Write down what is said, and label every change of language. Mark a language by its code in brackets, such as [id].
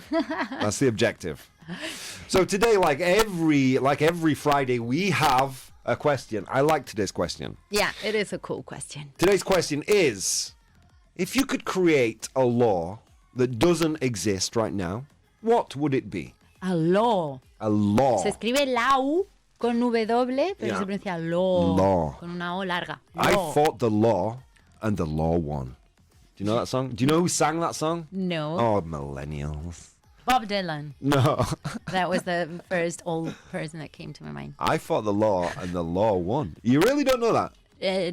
[en] That's the objective. So today, like every Friday, we have a question. I like today's question. Yeah, it is a cool question. Today's question is, if you could create a law that doesn't exist right now, what would it be? A law. A law. [es] Se escribe lau con W, pero [en] Yeah. [es] se pronuncia law. [en] Law. [es] Con una O larga. [en] I Law. fought the law, and the law won. Do you know that song? Do you know who sang that song? No. Oh, millennials. Bob Dylan. No. That was the first old person that came to my mind. I fought the law, and the law won. You really don't know that?